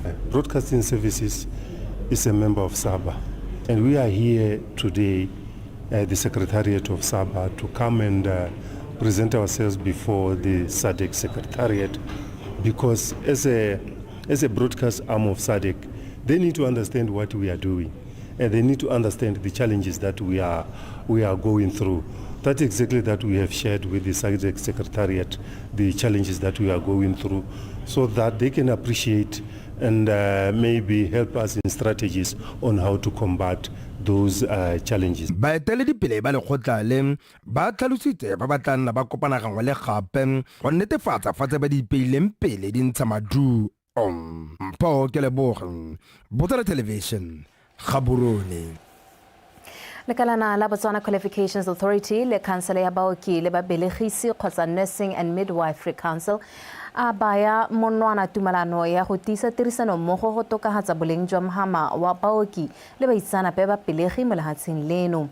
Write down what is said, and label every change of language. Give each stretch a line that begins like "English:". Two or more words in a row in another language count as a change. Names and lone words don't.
English: Broadcasting Services is a member of SABA, and we are here today at the Secretariat of SABA to come and present ourselves before the SADC Secretariat, because as a broadcast arm of SADC, they need to understand what we are doing, and they need to understand the challenges that we are going through. That's exactly that we have shared with the SADC Secretariat, the challenges that we are going through, so that they can appreciate and maybe help us in strategies on how to combat those challenges.
Tswana: baeteledipele ba lekgotla le ba tlhalositse ba ba tla nna ba kopana gangwe le gape go netefatsa fa tse ba di ipeileng pele di ntsha maduo. Mpho ke leboga Botswana Television Gaborone. lekalana la Botswana Qualifications Authority le khansele ya baoki le babelegisi kgotsa Nursing and Midwifery Council a baya monwana tumalano ya go tisa tirisano mmogo go tokahatsa boleng jwa mahama wa baoki le baitsanape ba pelegi mo lehatsheng leno.